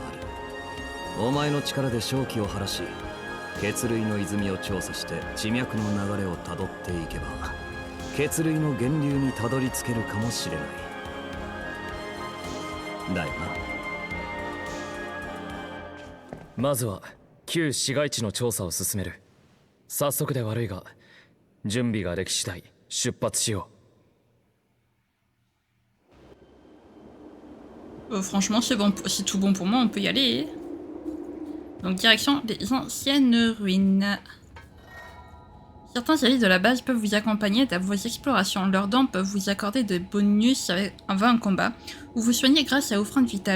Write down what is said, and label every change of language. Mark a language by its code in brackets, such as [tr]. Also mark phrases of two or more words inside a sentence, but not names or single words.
[ja] お前の力で正気を晴らし、血類の泉を調査して地脈の流れをたどっていけば血類の源流にたどり着けるかもしれない。だよな。まずは旧市街地の調査を進める。早速で悪いが準備ができ次第出発しよ [fr] う。Franchement, c'est bon, c'est tout bon pour moi, on peut y aller. Donc, direction des anciennes ruines. Certains alliés de la base peuvent vous accompagner dans vos explorations. Leurs dons peuvent vous accorder des bonus avant un combat, ou vous soigner grâce à offrandes vitales.